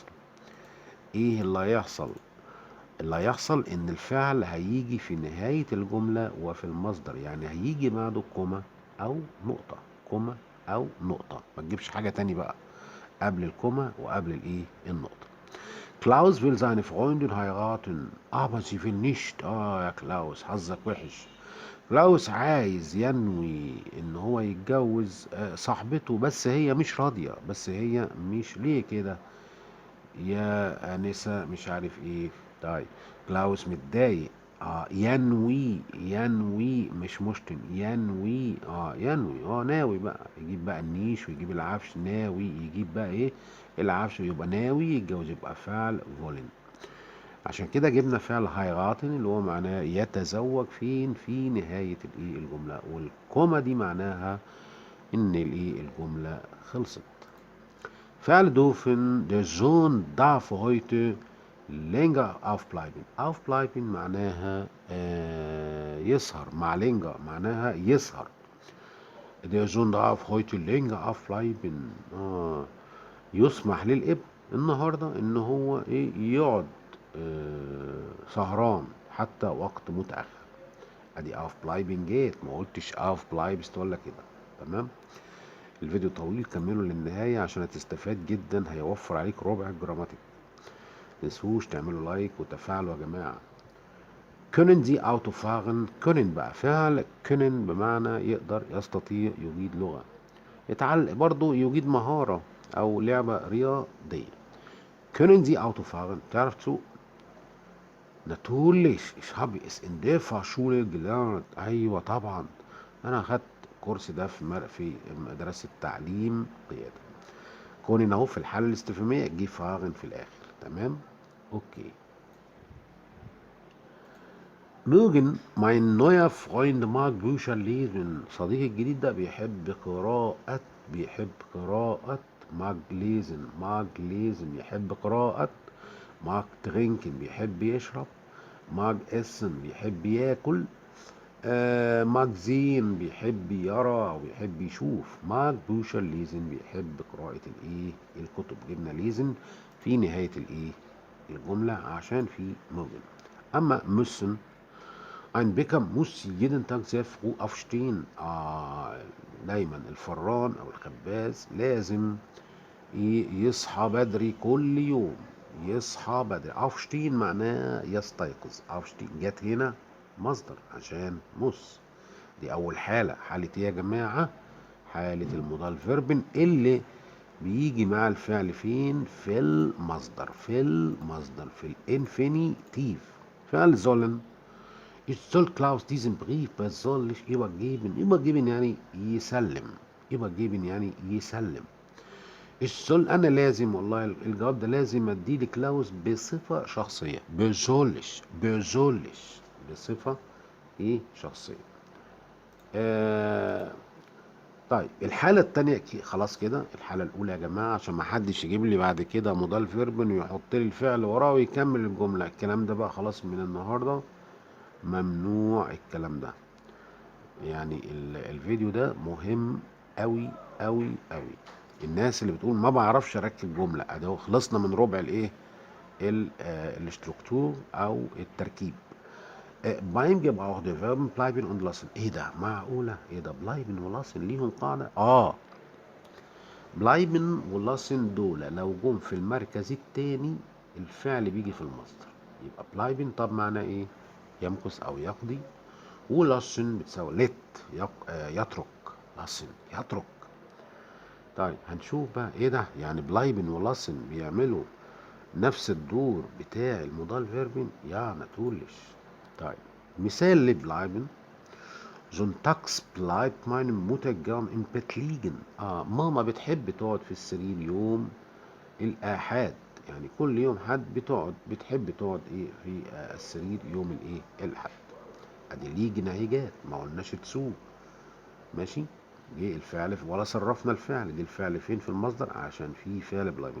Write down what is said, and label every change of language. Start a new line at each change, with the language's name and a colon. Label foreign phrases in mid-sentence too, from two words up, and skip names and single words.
Arabic: إيه اللي هيحصل؟ اللي هيحصل إن الفعل هيجي في نهاية الجملة وفي المصدر، يعني هيجي بعده كوما أو نقطة. كوما أو نقطة، ما تجيبش حاجة تاني بقى قبل الكوما وقبل الايه؟
German: النقطة. كلاوس will seine Freundin heiraten, aber sie will nicht.
Arabic: يا كلاوس حظك وحش. كلاوس عايز ينوي ان هو يتجوز صاحبته، بس هي مش راضية. بس هي مش ليه كده يا آنسة؟ مش عارف ايه. طيب كلاوس متضايق. ينوي. ينوي مش مشتم، ينوي. ينوي، ناوي بقى. يجيب بقى النيش ويجيب العفش. ناوي يجيب بقى ايه؟ العفش، ويبقى ناوي يتجوز، يبقى فعل فولن. عشان كده جبنا فعل هايغاتن اللي هو معناه يتزوج فين؟ في نهاية الايه؟ الجملة. والكوما دي معناها ان الايه؟ الجملة خلصت.
German: فعل dürfen, der Sohn darf heute länger aufbleiben.
Arabic: Aufbleiben معناها يسهر، مع länger معناها يسهر.
German: Der Sohn darf heute länger aufbleiben.
Arabic: يسمح للابن النهارده ان هو ايه؟ يقعد سهران حتى وقت متأخر. ادي aufbleiben جيت، ما قلتش aufbleibst ولا كده. تمام. الفيديو طويل، كمله للنهاية عشان هتستفاد جدا، هيوفر عليك ربع الجراماتيك. متنسوش تعملوا لايك وتفاعلوا يا جماعة.
German: können Sie Auto fahren. können
Arabic: بقى فعل können بمعنى يقدر، يستطيع، يجيد لغة. يتعلق برضو، يجيد مهارة أو لعبة رياضية.
German: können Sie Auto fahren؟
Arabic: تعرف تسوق؟
German: natürlich ich habe es in der Fahrschule gelernt.
Arabic: أيوة طبعا، أنا أخدت الكورس ده في مدرسة تعليم قيادة. كون اهو في الحالة الاستفهامية جه فاغن في الآخر. تمام. اوكي.
German: mögen mein neuer Freund mag Bücher lesen.
Arabic: صديقي الجديد ده بيحب قراءة. بيحب قراءة.
German: mag lesen. mag lesen
Arabic: يحب قراءة.
German: mag trinken
Arabic: بيحب يشرب.
German: mag essen
Arabic: بيحب ياكل. ماجزين بيحب يرى او بيحب يشوف.
German: mag Bücher lesen
Arabic: بيحب قراءة الايه؟ الكتب. جبنا ليزن في نهاية الايه؟ الجملة عشان في موجن.
German: اما müssen ein Bäcker muss jeden Tag sehr früh aufstehen.
Arabic: دايما الفران او الخباز لازم يصحى بدري كل يوم. يصحى بدري. aufstehen معناه يستيقظ. aufstehen جت هنا مصدر عشان مس. دي أول حالة. حالة إيه يا جماعة؟ حالة المودال فيربن اللي بيجي مع الفعل فين؟ في المصدر. في المصدر، في الانفينيتيف. فعل sollen.
German: Ich soll Klaus diesen Brief persönlich übergeben.
Arabic: übergeben يعني يسلم. übergeben يعني يسلم.
German: Ich soll
Arabic: أنا لازم، والله الجواب ده لازم أديه لكلاوس بصفة شخصية. persönlich. persönlich بصفة إيه؟ شخصية. آه طيب الحالة التانية خلاص كده. الحالة الأولى يا جماعة عشان ما حدش يجيب لي بعد كده
German: Modal Verben
Arabic: ويحط لي الفعل وراه ويكمل الجملة. الكلام ده بقى خلاص من النهاردة ممنوع الكلام ده. يعني الفيديو ده مهم قوي قوي قوي. الناس اللي بتقول ما بعرفش اركب جمله، ادي خلصنا من ربع الايه، الاستركتور او التركيب.
German: beim Gebrauch der Verben bleiben und lassen.
Arabic: ايه ده معقوله؟ ايه ده bleiben ولاسن ليهم قاعده؟ bleiben ولاسن دول لو جم في المركز الثاني الفعل بيجي في المصدر. يبقى bleiben طب معناه ايه؟ يمكث او يقضي. ولاسن بتساوي يترك. لاسن يترك. طيب هنشوف بقى ايه ده، يعني بلايبن ولاسن بيعملوا نفس الدور بتاع المودال فيربين؟ يا نتولش. طيب مثال لبلايبن:
German: Sonntags bleibt meine Mutter gern im Bett liegen.
Arabic: ماما بتحب تقعد في السرير يوم الآحاد، يعني كل يوم حد بتحب تقعد ايه في السرير يوم الايه الأحد. ادي ليجن اهي جات، ما قلناش تسوق. ماشي. جه الفعل ولا صرفنا الفعل، جه الفعل فين في المصدر عشان في فعل بلايبن.